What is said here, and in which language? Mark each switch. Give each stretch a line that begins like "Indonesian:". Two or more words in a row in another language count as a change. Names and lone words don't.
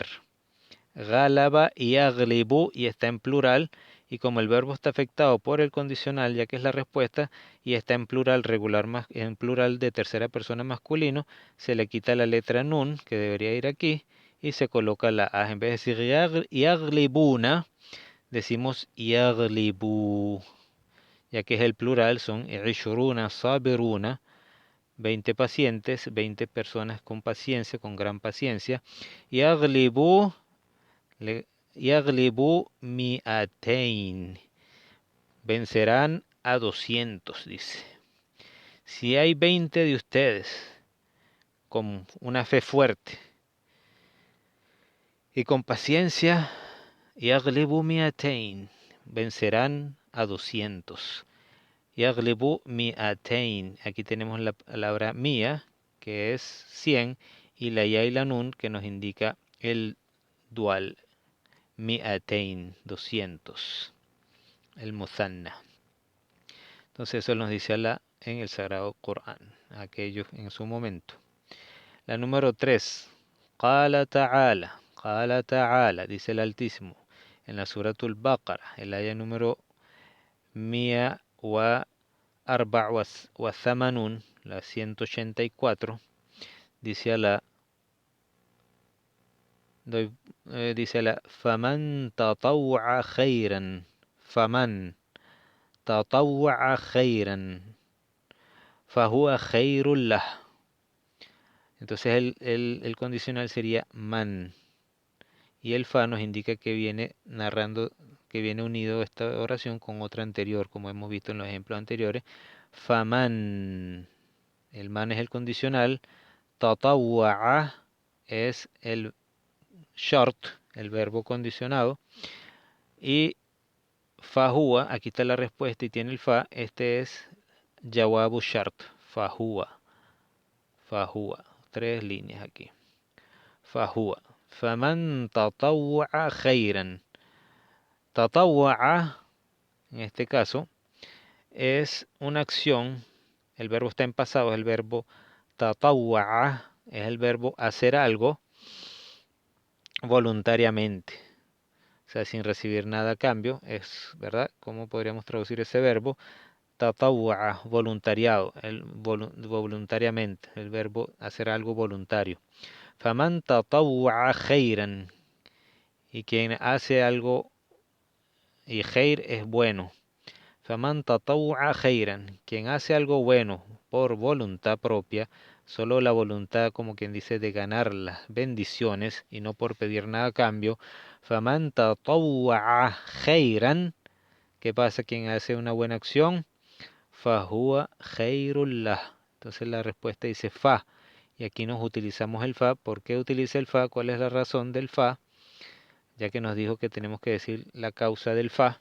Spanish: Galaba y yaglibu y está en plural, y como el verbo está afectado por el condicional, ya que es la respuesta, y está en plural regular, en plural de tercera persona masculino, se le quita la letra nun, que debería ir aquí, y se coloca la a. En vez de decir yaglibuna, decimos yaglibu, ya que es el plural, son
Arabic: عشرون صابرون,
Spanish: 20 pacientes, 20 personas con paciencia, con gran paciencia.
Arabic: يغلبوا يغلبوا مائتين,
Spanish: vencerán a 200, dice. Si hay 20 de ustedes con una fe fuerte y con paciencia,
Arabic: يغلبوا مائتين,
Spanish: vencerán a 200.
Arabic: يغلبوا مائتين,
Spanish: aquí tenemos la palabra mia, que es 100, y la ya y la nun, que nos indica el dual, mi'atein, 200, el muzanna. Entonces eso nos dice Allah en el Sagrado Corán, aquello en su momento. La número 3,
Arabic: قال تعالى,
Spanish: dice el Altísimo, en la Suratul Baqara, el aya número 184, la 184, dice Allah, dice Allah,
Arabic: فمن تطوع خيرا فمن تطوع خيرا فهو خير له.
Spanish: Entonces el condicional sería man, y el fa nos indica que viene narrando, que viene unido esta oración con otra anterior, como hemos visto en los ejemplos anteriores. Faman, el man es el condicional, tatawwa'a es el short, el verbo condicionado, y fahuwa, aquí está la respuesta y tiene el fa, este es
Arabic: جواب شرط, فهو فهو,
Spanish: 3 líneas aquí.
Arabic: فهو فمن تطوع خيرا.
Spanish: Tatawwa'a, en este caso, es una acción, el verbo está en pasado, es el verbo tatawwa'a, es el verbo hacer algo voluntariamente, o sea, sin recibir nada a cambio, es, ¿verdad? ¿Cómo podríamos traducir ese verbo? Tatawwa'a, voluntariado, voluntariamente, el verbo hacer algo voluntario.
Arabic: فمن تطوع خيرا,
Spanish: y quien hace algo, y khair es bueno.
Arabic: فمن تطوع خيرا,
Spanish: quien hace algo bueno por voluntad propia, solo la voluntad, como quien dice, de ganar las bendiciones y no por pedir nada a cambio.
Arabic: فمن تطوع خيرا,
Spanish: ¿qué pasa? Quien hace una buena acción,
Arabic: فهو خير له.
Spanish: Entonces la respuesta dice fa. Y aquí nos utilizamos el fa. ¿Por qué utiliza el fa? ¿Cuál es la razón del fa? Ya que nos dijo que tenemos que decir la causa del fa.